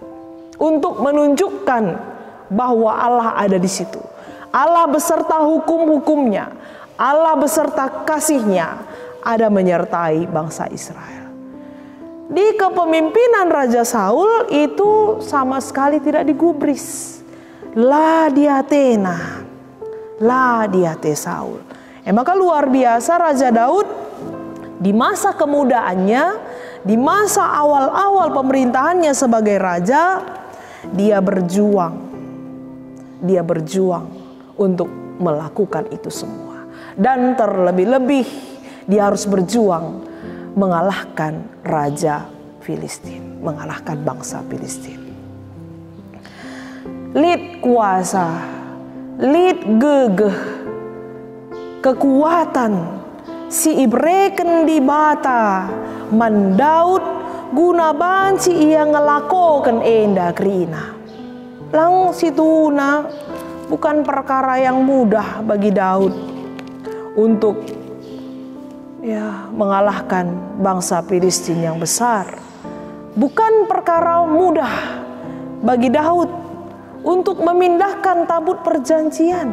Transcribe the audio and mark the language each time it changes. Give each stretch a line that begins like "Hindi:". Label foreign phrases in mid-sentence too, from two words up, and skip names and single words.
Indonesian: Untuk menunjukkan bahwa Allah ada di situ. Allah beserta hukum-hukumnya, Allah beserta kasihnya ada menyertai bangsa Israel. Di kepemimpinan Raja Saul itu sama sekali tidak digubris.
Batak Karo: La diatena, la diate Saul.
Indonesian: Maka luar biasa Raja Daud di masa kemudaannya, di masa awal-awal pemerintahannya sebagai raja, dia berjuang untuk melakukan itu semua. Dan terlebih-lebih dia harus berjuang mengalahkan Raja Filistin, mengalahkan bangsa Filistin.
Batak Karo: Lid kuasa, lid gegeh, kekuatan si ibreken di bata man Daud guna banci ia ngelakokan enda krina. Lang situna
Indonesian: bukan perkara yang mudah bagi Daud untuk mengalahkan bangsa Filistin yang besar. Bukan perkara mudah bagi Daud untuk memindahkan tabut perjanjian.